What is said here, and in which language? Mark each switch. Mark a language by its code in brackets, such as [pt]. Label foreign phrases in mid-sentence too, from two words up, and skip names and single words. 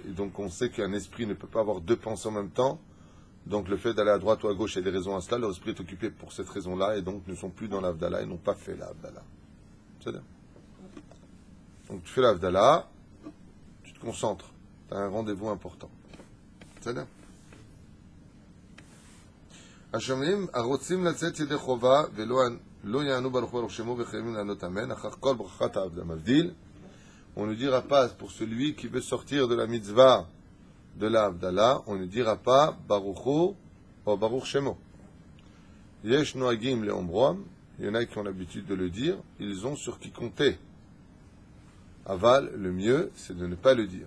[fr] Et donc on sait qu'un esprit ne peut pas avoir deux pensées en même temps. Donc le fait d'aller à droite ou à gauche, il y a des raisons à cela. Leur esprit est occupé pour cette raison-là, et donc ne sont plus dans la Havdalah et n'ont pas fait la Havdalah. C'est-à-dire, donc tu fais la Havdalah, tu te concentres, tu as un rendez-vous important. C'est-à-dire, [he] השומעים הרוצים לצאת ידי חובה ולא יענו ברוך הוא שמו וחייבים לענות אמן אחר כל ברכת העבדה מבדיל. [fr] On ne dira pas pour celui qui veut sortir de la mitzvah de la Havdalah, on ne dira pas [he] ברוך הוא [fr] ou [he] ברוך שמו. יש נוהגים לאומרם, [fr] il y en a qui ont l'habitude de le dire, ils ont sur qui compter. Aval, le mieux, c'est de ne pas le dire.